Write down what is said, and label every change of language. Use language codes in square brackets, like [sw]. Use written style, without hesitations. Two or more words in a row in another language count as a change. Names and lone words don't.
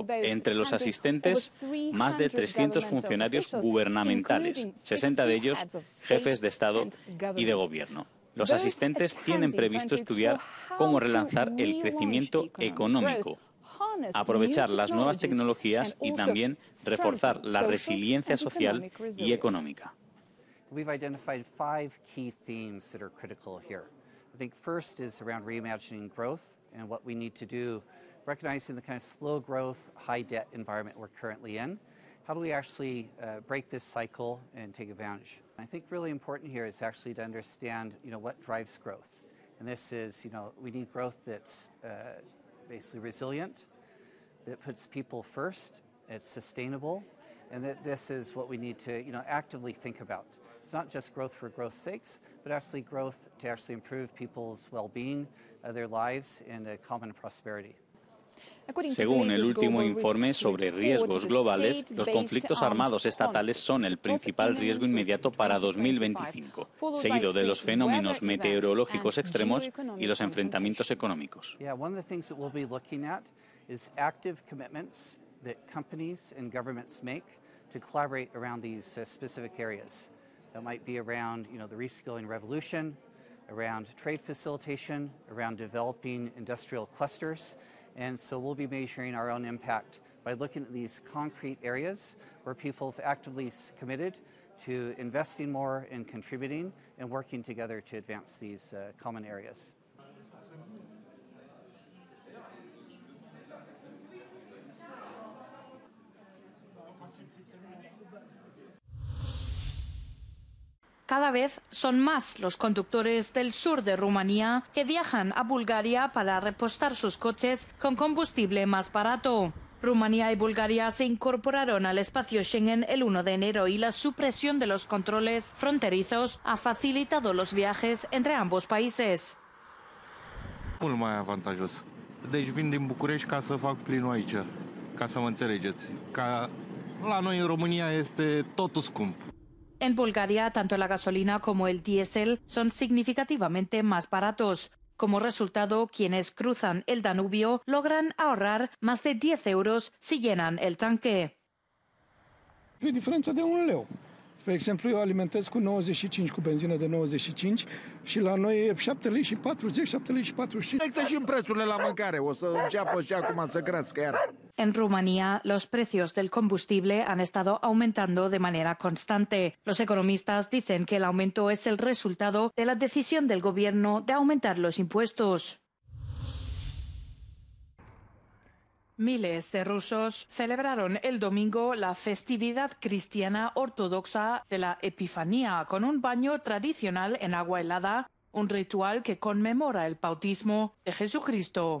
[es] Entre los asistentes, más de 300 funcionarios gubernamentales, 60 de ellos jefes de Estado y de Gobierno. Los asistentes tienen previsto estudiar cómo relanzar el crecimiento económico, aprovechar las nuevas tecnologías y también reforzar la resiliencia social y económica. [en] We've identified 5 key themes that are critical here. I think first is around reimagining growth and what we need to do, recognizing the kind of slow growth, high debt environment we're currently in. How do we actually break this cycle and take advantage? I think really important here is actually to understand, what drives growth. And this is, we need growth that's basically resilient, that puts people first, it's sustainable, and that this is what we need to, actively think about. It's not just growth for growth's sakes, but actually growth to actually improve people's well-being, their lives, and common prosperity. [es] Según el último informe sobre riesgos globales, los conflictos armados estatales son el principal riesgo inmediato para 2025, seguido de los fenómenos meteorológicos extremos y los enfrentamientos económicos. [en] Is active commitments that companies and governments make to collaborate around these specific areas. That might be around, the reskilling revolution, around trade facilitation, around developing industrial clusters. And so we'll be measuring our own impact by looking at these concrete areas where people have actively committed to investing more and contributing and working together to advance these common areas. [es] Cada vez son más los conductores del sur de Rumanía que viajan a Bulgaria para repostar sus coches con combustible más barato. Rumanía y Bulgaria se incorporaron al espacio Schengen el 1 de enero y la supresión de los controles fronterizos ha facilitado los viajes entre ambos países. [ro] Mult mai avantajos. Deci vin din București ca să fac plinul aici, ca să mă înțelegeți. Ca la noi în România este totul scump. [es] En Bulgaria, tanto la gasolina como el diésel son significativamente más baratos. Como resultado, quienes cruzan el Danubio logran ahorrar más de 10 euros si llenan el tanque. [ro] E diferența de 1 leu. Spre exemplu, eu alimentez cu 95 cu benzină de 95 și la noi e 7 lei și 40, 7 lei și 45. Afectă și în prețurile la mâncare, o să înceapă și acum să crească iar. [es] En Rumanía, los precios del combustible han estado aumentando de manera constante. Los economistas dicen que el aumento es el resultado de la decisión del gobierno de aumentar los impuestos. Miles de rusos celebraron el domingo la festividad cristiana ortodoxa de la Epifanía con un baño tradicional en agua helada, un ritual que conmemora el bautismo de Jesucristo.